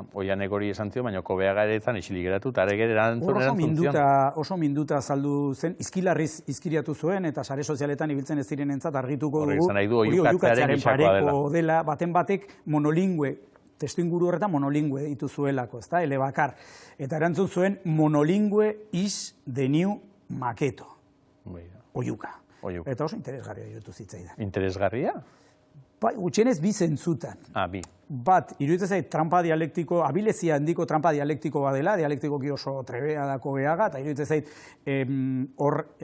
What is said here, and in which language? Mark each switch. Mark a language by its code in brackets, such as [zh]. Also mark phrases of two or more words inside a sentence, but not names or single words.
[eu] Oianek hori esan zio, baina Kobeaga ere etzan isilik geratu, eta ere erantzun oso minduta saldu zen, izkilarriz izkiriatu zuen, eta sare sozialetan ibiltzen ez direnentzat argituko dugu, hori oiukatzearen pareko dela, baten batek monolingüe, testuinguru horretan monolingüe dituzuelako, ezta, elebakar. Eta erantzun zuen monolingüe [en] is the new [eu] maketo. Oiuka. Eta oso interesgarria iruditu zitzaidan. Interesgarria? Bai, gutxienez bi zentzutan. Bi. Bat, iruditzen zait trampa dialektiko, abilezia handiko trampa dialektiko badela, dialektikoki oso trebea da Kobeaga, eta iruditzen zait hor